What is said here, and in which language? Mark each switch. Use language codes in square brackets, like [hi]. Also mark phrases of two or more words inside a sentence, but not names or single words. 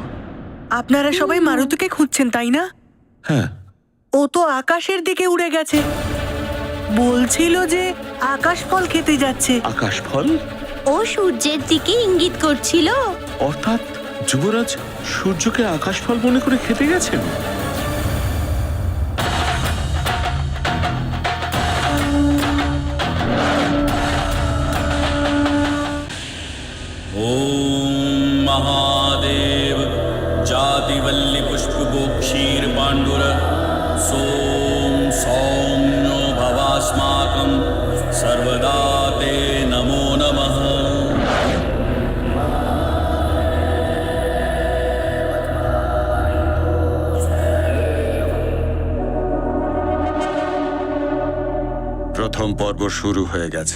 [bn] আপনারা সবাই মারুতিকে খুঁজছেন তাই না? হ্যাঁ। ও তো আকাশের দিকে উড়ে গেছে, বলছিল যে আকাশ ফল খেতে যাচ্ছে। আকাশ ফল? ও সূর্যের দিকে ইঙ্গিত করছিল। অর্থাৎ যুবরাজ সূর্যকে আকাশ ফল মনে করে খেতে গেছেন? [sa] ॐ महादेव जातिवल्ली पुष्पगोक्षीर पाण्डुर सोम सौम्यो भवास्माकं सर्वदा ते नमो नमः। [bn] প্রথম পর্ব শুরু হয়ে গেছে।